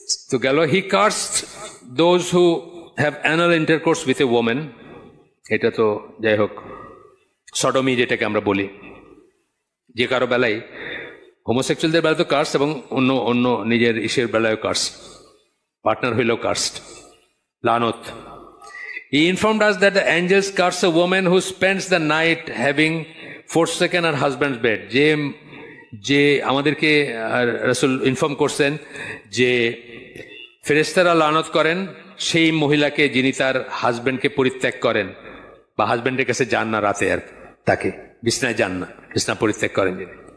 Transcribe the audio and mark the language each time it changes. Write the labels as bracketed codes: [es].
[bn] তো গেল, [en] He cursed those who have anal intercourse with a women. [bn] এটা তো যাই হোক সডমি যেটাকে আমরা বলি, যে কারো বেলায়, হোমোসেক্সুয়ালদের বেলায় তো কার্স, এবং অন্য অন্য নিজের ইসের বেলায় কার্স, পার্টনার হইলেও কার্সড, লানত। [en] He informed us that the angels curse a woman who spends the night having forsaken her husband's bed. [bn] যে আমাদেরকে রাসূল ইনফর্ম করছেন যে ফেরেশতারা লানত করেন সেই মহিলাকে যিনি তার হাজব্যান্ডকে পরিত্যাগ করেন, বা হাজব্যান্ডের কাছে যান না রাতে, আর তাকে বিছনায় যান না, বিছনা পরিত্যাগ করেন যিনি।